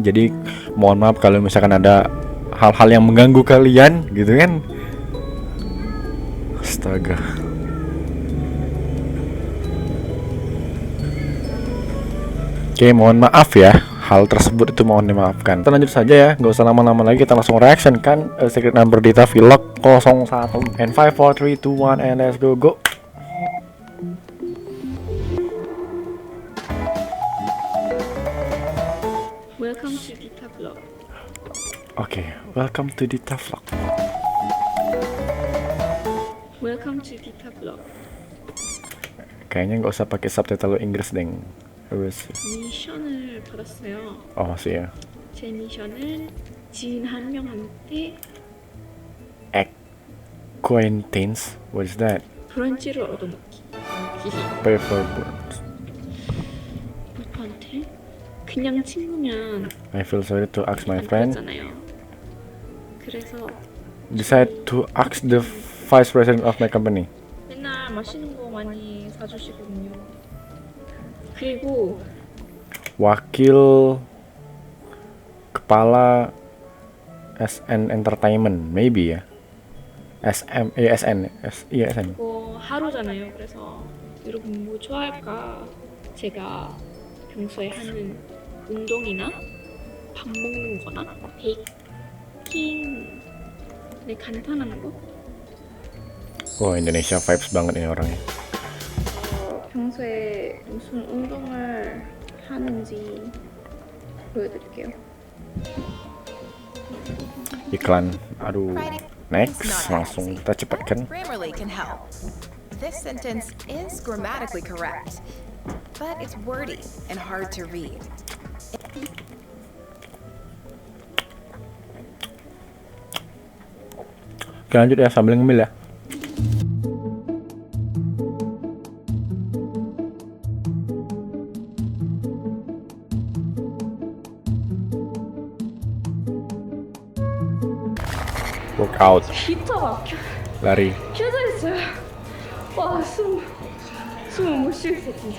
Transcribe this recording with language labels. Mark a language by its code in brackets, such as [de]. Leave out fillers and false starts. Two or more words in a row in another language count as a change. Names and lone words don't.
[id] Jadi mohon maaf kalau misalkan ada hal-hal yang mengganggu kalian gitu kan. Astaga. Oke, mohon maaf ya. Hal tersebut itu mohon dimaafkan. Kita lanjut saja ya, nggak usah lama-lama lagi, kita langsung reaction kan Secret Number Dita vlog 01. [en] And 5, 4, 3, 2, 1 and let's go. Welcome to Dita Vlog. Oke, welcome to Dita vlog. Welcome to Dita Vlog. [id] Kayaknya nggak usah pakai subtitle Inggris deng. Harus. [ko] 미션을 받았어요. [id] Oh sih ya. [ko] 제 미션은 지인 한 명한테 [en] Acquaintance, what is that? [ko] 브런치를 얻어먹기. [en] Paperboard. [ko] 누구한테? 그냥 친구면 [en] I feel sorry to ask my [ko] 안 [en] friend. [ko] 그렇잖아요. 그래서 [en] Decide to ask the vice president of my company. [ko] 맨날 맛있는 거 많이 사주시거든요. 그리고 [id] Wakil kepala SN Entertainment, maybe ya. SN. [ko] 이거 하루잖아요. 그래서 여러분 뭐 좋아할까? 제가 평소에 하는 운동이나 밥 먹는 거나 베이킹 네 간단한 거? [id] Oh, Indonesia vibes banget ini orangnya. [ko] 평소에 무슨 운동을 하는지 보여드릴게요. [id] Iklan. Aduh. Next, langsung kita cepatkan. [en] Grammarly can help. This sentence is grammatically correct, but it's wordy and hard to read. [id] Oke, lanjut ya sambil ngemil ya. [en] Workout. [ko] 진짜 막혀. [id] Lari. [ko] 켜져 있어요. 와, 숨을 못 쉬겠어 진짜.